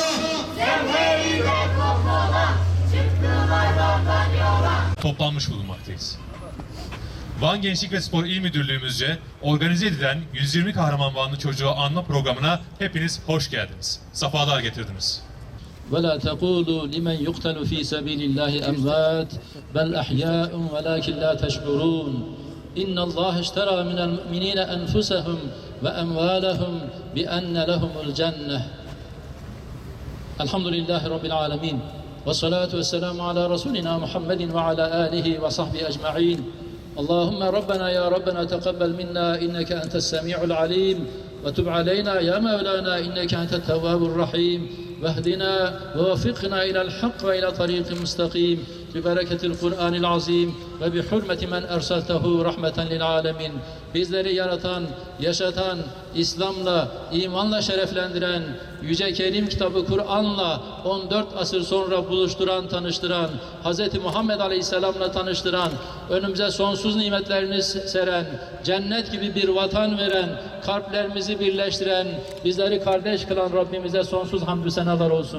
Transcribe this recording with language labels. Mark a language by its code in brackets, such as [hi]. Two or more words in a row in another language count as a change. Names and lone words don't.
[tr] Zemheride kol kola, çıktılar vandan yola. Toplanmış bulunmaktayız. Van Gençlik ve Spor İl Müdürlüğümüzce organize edilen 120 Kahraman Vanlı Çocuğu anma programına hepiniz hoş geldiniz. Sefalar getirdiniz. [ar] ولا تقولوا لمن يقتل في سبيل الله أموات بل أحياء ولكن لا تشعرون إن الله اشترى من المؤمنين أنفسهم وأموالهم بأن لهم الجنة الحمد لله رب العالمين والصلاة والسلام على رسولنا محمد وعلى آله وصحبه أجمعين اللهم ربنا يا ربنا تقبل منا إنك أنت السميع العليم وتب علينا يا مولانا إنك أنت التواب الرحيم واهدنا ووفقنا إلى الحق وإلى طريق مستقيم ببركة القرآن العظيم وبحرمة من أرسلته رحمة للعالمين. [tr] Bizleri yaratan, yaşatan, İslam'la, imanla şereflendiren, Yüce Kerim kitabı Kur'an'la 14 asır sonra buluşturan, tanıştıran, Hz. Muhammed Aleyhisselam'la tanıştıran, önümüze sonsuz nimetlerini seren, cennet gibi bir vatan veren, kalplerimizi birleştiren, bizleri kardeş kılan Rabbimize sonsuz hamdü senalar olsun.